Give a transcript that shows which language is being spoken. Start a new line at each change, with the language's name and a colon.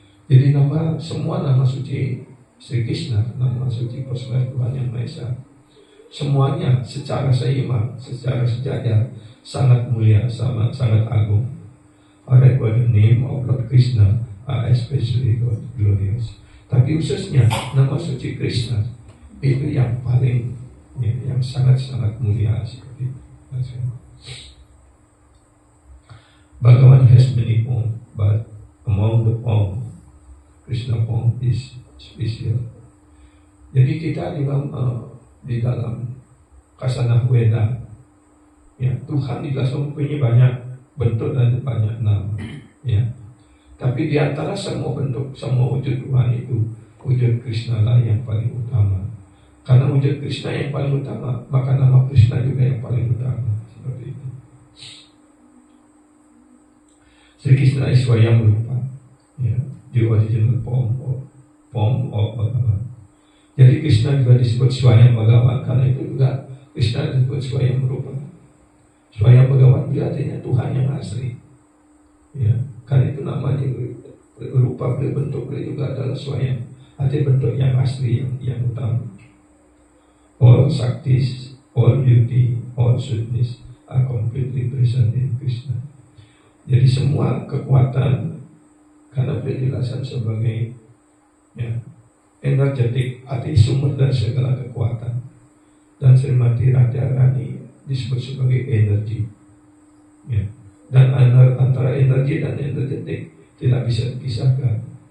Indonesian: Jadi semua nama suci Sri Krishna, nama suci Personality Tuhan Yang Maha Esa, semuanya secara seimbang, secara sejajar, sangat mulia, sangat agung.
English: Alright, well, the name of Lord Krishna are especially glorious.
Indonesian: Tapi khususnya nama suci Krishna itu yang paling, ya, yang sangat-sangat mulia seperti itu.
English: Bhagavan has many forms, but among the forms, Krishna form is special.
Indonesian: Jadi kita di dalam Kasanah Weda, ya, Tuhan dijelaskan mempunyai banyak bentuk dan banyak nama, ya. Tapi di antara semua bentuk, semua wujud Tuhan itu, wujud Krishna lah yang paling utama. Karena wujud Krishna yang paling utama, maka nama Krishna juga yang paling utama. Seperti itu.
English: Sri Krishna is Swayam Rupa, ya, the original form of Bhagavan.
Indonesian: Jadi Krishna juga disebut Swayam Bhagavan, karena itu juga Krishna disebut Swayam Rupa. Swayam Bhagavan itu artinya Tuhan yang asli, ya. Karena itu namanya rupa beliau, bentuk beliau juga adalah Swayam, artinya bentuk yang asli, yang utama.
English: All Shaktis, all beauty, all sweetness are completely present in Krishna.
Indonesian: Jadi semua kekuatan, karena beliau dijelaskan sebagai, ya, energetik, artinya sumber dari segala kekuatan. Dan Srimati Radharani disebut sebagai energi, ya. Dan antara energi dan energetik tidak bisa dipisahkan.